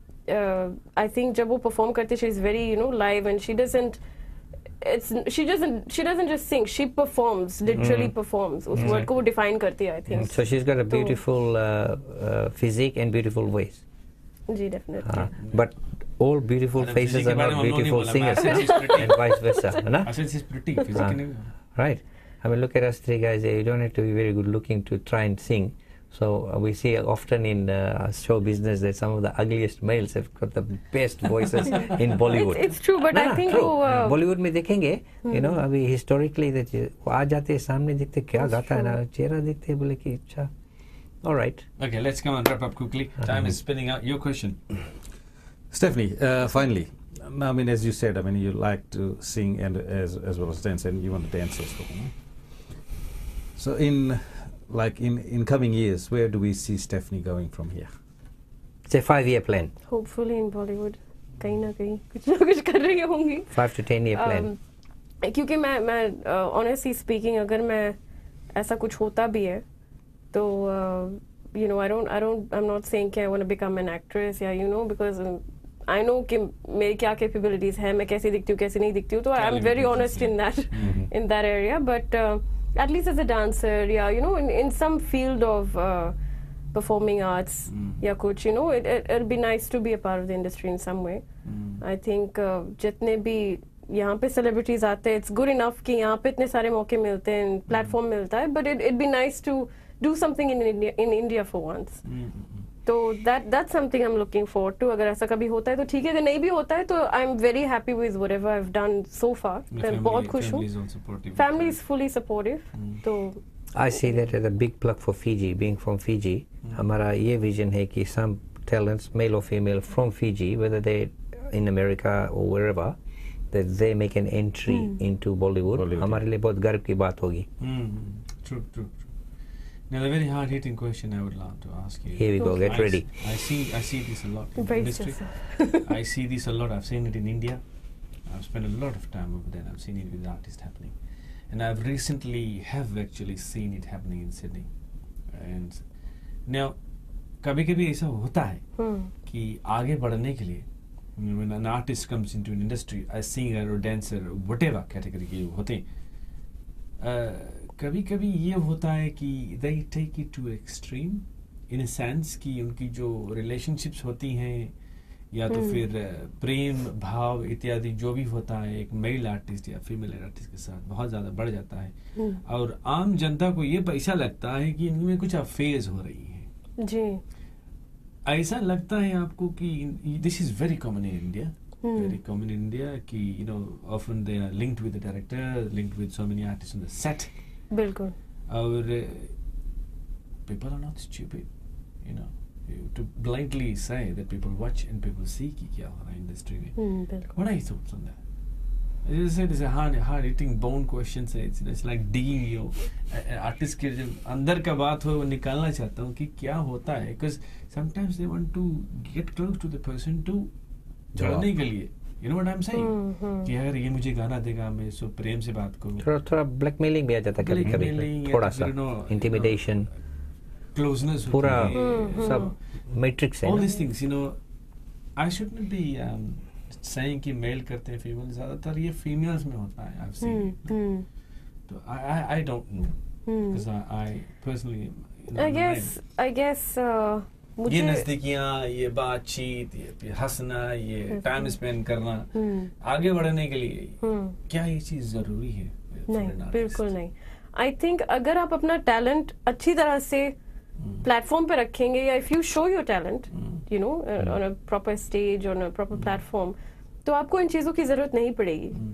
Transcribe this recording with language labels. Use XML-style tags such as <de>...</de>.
<en>I think</en> <hi>जब वो</hi> <en>perform</en> <hi>करती,</hi> <en>She is very live and she doesn't just sing, she performs, literally performs.</en> <hi>उस word को वो डिफाइन करती है,</hi> <en>I think. So she's got a beautiful physique and beautiful voice.</en> <hi>Ji,</hi> <en>definitely. But all beautiful faces are not beautiful singers, and vice versa. I said she's pretty. Right. I mean, look at us three guys here. You don't have to be very good looking to try and sing. So we see often in show business that some of the ugliest males have got the best voices in Bollywood. It's true, but I think true.</en> <hi>Bollywood में देखेंगे, अभी</hi> <en>historically that</en> <hi>वो आ जाते हैं सामने, देखते क्या गाता है ना, चेहरा देखते हैं, बोले कि अच्छा.</hi> <en>All right. Okay, let's come and wrap up quickly. Time is spinning out. Your question. Stephanie, finally. I mean, as you said, I mean, you like to sing and as well as dance, and you want to dance also. So in coming years, where do we see Stephanie going from here? It's a 5-year plan. Hopefully in Bollywood,</en> <hi>कहीं ना कहीं कुछ ना कुछ कर रही होंगी.</hi> <en>5 to 10 year plan.</en> <hi>क्योंकि मैं</hi> <en>honestly speaking,</en> <hi>अगर मैं ऐसा कुछ होता भी है, तो</hi> <en>I'm not saying कि I want to become an actress, because I know</en> <hi>कि मेरी क्या</hi> <en>capabilities हैं,</en> <hi>मैं कैसे दिखती हूँ, कैसे नहीं दिखती हूँ, तो</hi> <en>I'm very honest in that area, but at least as a dancer, in some field of performing arts,</en> <hi>या कुछ,</hi> <en>it'll be nice to be a part of the industry in some way. I think</en> <hi>जितने भी यहाँ पे celebrities आते हैं,</hi> <en>it's good enough</en> <hi>कि यहाँ पे इतने सारे मौके मिलते हैं,</hi> <en>platform</en> <hi>मिलता है,</hi> <en>but it'd be nice to do something in India for once.</en> <hi>तो</hi> <en>that's something I'm looking forward to.</en> <hi>अगर ऐसा कभी होता है तो ठीक है, अगर नहीं भी होता है तो</hi> <en>I'm very happy with whatever I've done so far.</en> <hi>मैं बहुत खुश हूँ.</hi> <en>Family is fully supportive.</en> <hi>तो</hi> <en>I see that as a big plug for Fiji. Being from Fiji,</en> <hi>हमारा ये vision है कि</hi> <en>some talents, male or female, from Fiji, whether they in America or wherever, that they make an entry into Bollywood.</en> <hi>हमारे लिए बहुत गर्व की बात होगी.</hi> <en>True. Now, a very hard-hitting question I would love to ask you. Here we go. Get ready. I see this a lot in the industry. I see this a lot. I've seen it in India. I've spent a lot of time over there. I've seen it with artists happening, and I've recently have actually seen it happening in Sydney. And now,</en> <hi>कभी-कभी ऐसा होता है कि आगे बढ़ने के लिए,</hi> <en>when an artist comes into an industry, a singer or dancer, whatever category</en> <hi>के होते हैं, कभी-कभी ये होता है कि</hi> <en>they take it to extreme in a sense</en> <hi>कि उनकी जो relationships होती हैं या तो फिर प्रेम भाव इत्यादि जो भी होता है एक मेल आर्टिस्ट या फीमेल आर्टिस्ट के साथ बहुत ज़्यादा बढ़ जाता है और आम जनता को ये ऐसा लगता है कि इनमें कुछ अफेयर्स हो रही है जी. ऐसा लगता है आपको कि</hi> <en>this is very common in India. Very common in India कि you know often they are linked with the director, linked with so many artists on the set.</en> <hi>बिल्कुल.</hi> <en>और people are not stupid, you know, to blindly say that people watch and people see</en> <hi>कि क्या हो रहा है industry में. बिल्कुल.</hi> <en>What are your thoughts on that? As I said, it's a hard-hitting bone question. It's like digging your artist</en> <hi>के जब अंदर का बात हो वो निकालना चाहता हूँ कि क्या होता है,</hi> <en>because sometimes they want to get close to the person to</en> <hi>जोड़ने के लिए.</hi> <en>You know what I'm saying?</en> <hi>कि अगर ये मुझे गाना देगा मैं सो प्रेम से बात करूँ. थोड़ा ब्लैकमेलिंग भी आ जाता है कभी-कभी. थोड़ा सा इंटिमिडेशन, क्लोजनेस, पूरा सब मैट्रिक्स है.</hi> <en>All these things, you know, I shouldn't be saying</en> <hi>कि मेल करते हैं फीमेल, ज़्यादातर ये फीमेल्स में होता है.</hi> <en>I've seen it.</en> <hi>तो</hi> <en>I don't know because I personally, you know, I guess</en> <hi>ये नजदीकियाँ, ये बातचीत, ये हंसना, ये टाइम स्पेंड करना, आगे बढ़ने के लिए क्या ये चीज जरूरी है? नहीं, बिल्कुल नहीं.</hi> <en>I think</en> <hi>अगर आप अपना टैलेंट अच्छी तरह से प्लेटफॉर्म पे रखेंगे</hi> <en>या if you show your talent you know on a proper stage, on a proper platform,</en> <hi>तो आपको इन चीजों की जरूरत नहीं पड़ेगी.</hi>